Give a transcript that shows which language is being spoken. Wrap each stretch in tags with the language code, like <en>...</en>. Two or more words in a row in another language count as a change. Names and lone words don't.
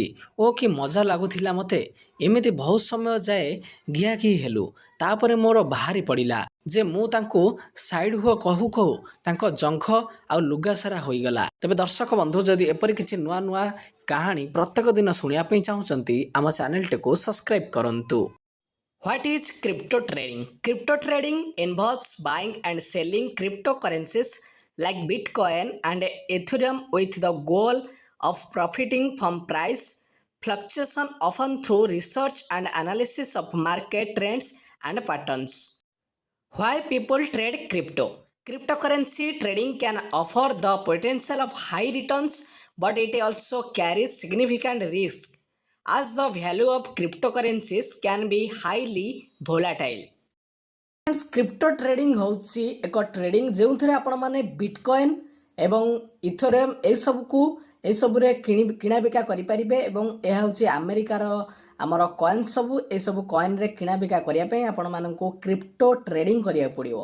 <or>ଓ କି ମଜା ଲାଗୁଥିଲା ମୋତେ। ଏମିତି ବହୁତ ସମୟ ଯାଏ ଘିଆଘି ହେଲୁ। ତାପରେ ମୋର ବାହାରି ପଡ଼ିଲା ଯେ ମୁଁ ତାଙ୍କୁ ସାଇଡ଼୍ ହୁଅ କହୁ କହୁ ତାଙ୍କ ଜଙ୍ଘ ଆଉ ଲୁଗା ସାରା ହୋଇଗଲା। ତେବେ ଦର୍ଶକ ବନ୍ଧୁ, ଯଦି ଏପରି କିଛି ନୂଆ ନୂଆ କାହାଣୀ ପ୍ରତ୍ୟେକ ଦିନ ଶୁଣିବା ପାଇଁ ଚାହୁଁଛନ୍ତି ଆମ ଚ୍ୟାନେଲଟିକୁ ସବସ୍କ୍ରାଇବ୍ କରନ୍ତୁ।</or> <en>What is crypto trading? Crypto trading involves buying and selling cryptocurrencies like Bitcoin and Ethereum with the goal of profiting from price fluctuation, often through research and analysis of market trends and patterns. Why people trade crypto? Cryptocurrency trading can offer the potential of high returns, but it also carries significant risk as the value of cryptocurrencies can be highly volatile.</en> <or>କ୍ରିପ୍ଟୋ ଟ୍ରେଡିଂ ହେଉଛି ଏକ ଟ୍ରେଡିଂ ଯେଉଁଥିରେ ଆପଣମାନେ ବିଟକଏନ୍ ଏବଂ ଇଥୋରିୟମ୍ ଏସବୁରେ କିଣାବିକା କରିପାରିବେ। ଏବଂ ଏହା ହେଉଛି ଆମେରିକାର ଆମର କଏନ୍ ସବୁ। ଏସବୁ କଏନ୍ରେ କିଣାବିକା କରିବା ପାଇଁ ଆପଣମାନଙ୍କୁ କ୍ରିପ୍ଟୋ ଟ୍ରେଡିଂ କରିବାକୁ ପଡ଼ିବ।</or>